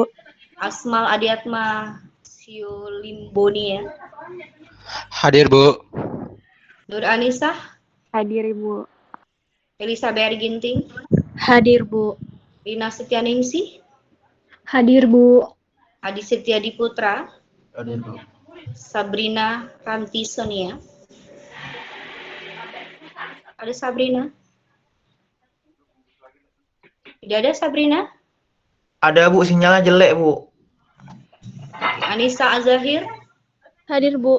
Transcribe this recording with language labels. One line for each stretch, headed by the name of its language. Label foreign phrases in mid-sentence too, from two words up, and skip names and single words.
Indonesian: Asmal Adiatma Siulimbonia? Hadir Bu. Nur Anisah? Hadir, Ibu. Elizabeth Ginting? Hadir, Bu. Rina Setianingsih? Hadir, Bu. Adi Setiadi Putra? Hadir Bu. Sabrina Ranti Sonia? Ada Sabrina? Tidak ada Sabrina? Ada Bu, sinyalnya jelek Bu. Anissa Azahir? Hadir, Bu.